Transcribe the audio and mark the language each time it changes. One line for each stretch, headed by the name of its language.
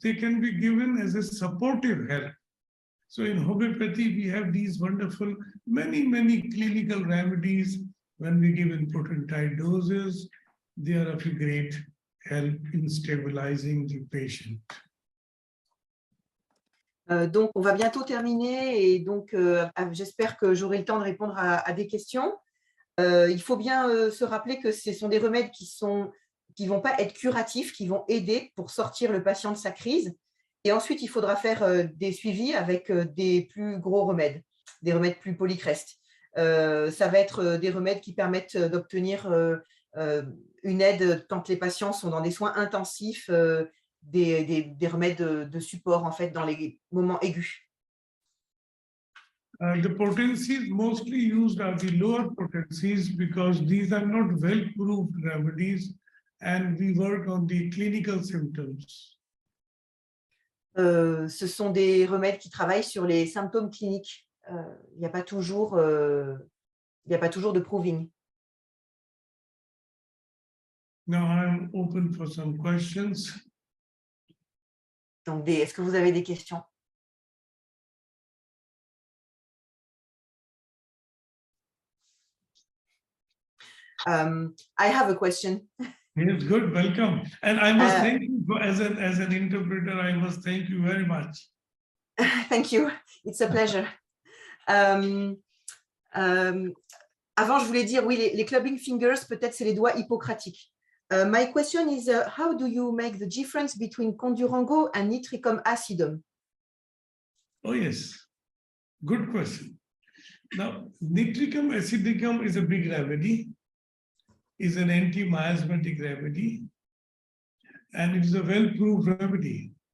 English: They can be given as a supportive help. So in homeopathy, we have these wonderful, many clinical remedies. When we give in potent doses, they are of a great help in stabilizing the patient.
French: Donc, on va bientôt terminer et donc j'espère que j'aurai le temps de répondre à des questions. Il faut bien se rappeler que ce sont des remèdes qui vont pas être curatifs, qui vont aider pour sortir le patient de sa crise. Et ensuite, il faudra faire des suivis avec des plus gros remèdes, des remèdes plus polycrestes. Ça va être des remèdes qui permettent d'obtenir une aide quand les patients sont dans des soins intensifs, des remèdes de support en fait dans les moments aigus.
English: The potencies mostly used are the lower potencies because these are not well-proved remedies and we work on the clinical symptoms.
French: Ce sont des remèdes qui travaillent sur les symptômes cliniques. Il n'y a pas toujours de proving.
English: Now I'm open for some questions.
French: Donc, est-ce que vous avez des questions?
English: I have a question. Yes, good, welcome. And I must thank you as an interpreter, I must thank you very much. Thank you, it's a pleasure.
French: Avant, je voulais dire, oui, les clubbing fingers, peut-être c'est les doigts hippocratiques.
English: My question is, how do you make the difference between condurango and nitricum acidum? Oh, yes, good question. Now, nitricum acidicum is a big remedy, is an anti-miasmatic remedy, and it is a well-proved remedy.